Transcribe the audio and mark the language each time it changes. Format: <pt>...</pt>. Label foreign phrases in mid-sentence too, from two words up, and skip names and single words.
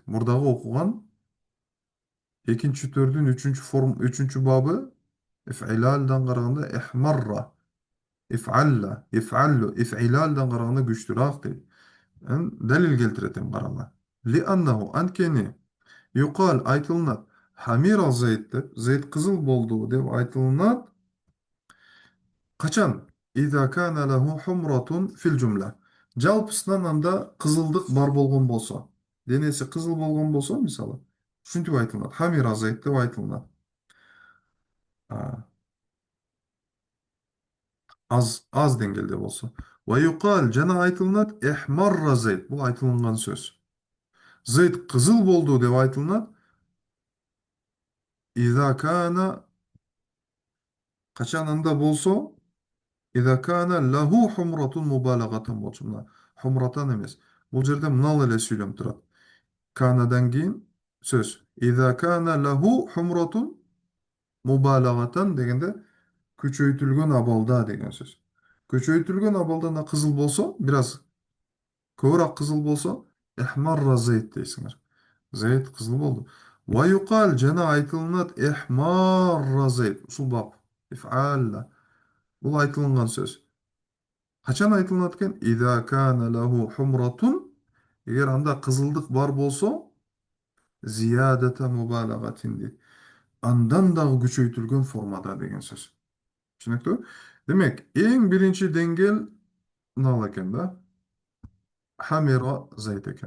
<ky>Мурдагы окуган экинчи төрдүн үчүнчү бабы иф'илалдан караганда эхмарра, иф'алла, иф'аллу, иф'илалдан караганда күчтүүрөөк дейт. Далил келтирет эми карагыла.</ky> <ar>لأنه</ar> <ky>анткени юкал айтылынат</ky> <ar>حمر زيد</ar> <ky>деп, зейт кызыл болду деп айтылынат. Качан?</ky> <ar>إذا كان له حمرة في الجملة.</ar> <ky>Жалпысынан анда кызылдык бар болгон болсо, денеси кызыл болгон болсо, мисалы, ушинтип айтылат.</ky> <ar>حمر زيد</ar> <ky>деп айтылат. Аз деңгээлде болсо.</ky> <ar>ويقال</ar> <ky>жана айтылат</ky> <ar>احمر زيد.</ar> <ky>Бул айтылган сөз. Зейт кызыл болду деп айтылат.</ky> <ar>إذا كان</ar> <ky>качан анда болсо,</ky> <ar>إذا كان له حمرة مبالغة болчу.</ar> <ky>Мына хумратан эмес. Бул жерде мынал эле сүйлөм турат. Канадан кийин сөз.</ky> <ar>إذا كان له حمرة مبالغة</ar> <ky>дегенде күчөйтүлгөн абалда деген сөз. Күчөйтүлгөн абалда кызыл болсо, бираз көбүрөөк кызыл болсо,</ky> <ar>احمر زيد</ar> <ky>дейсиңер. Зейт кызыл болду.</ky> <ar>ويقال</ar> <ky>жана айтылынат</ky> <ar>احمر زيد.</ar> <ky>Ушул бап. Иф'алла. Бул айтылган сөз. Качан айтылат экен?</ky> <ar>إذا كان له حمرة.</ar> <ky>Эгер анда кызылдык бар болсо,</ky> <ar>زيادة مبالغة</ar> <ky>дейт. Андан дагы күчөйтүлгөн формада деген сөз. Түшүнүктүү? Демек, эң биринчи деңгээл мынал экен да.</ky> <ar>حمر زيد экен.</ar>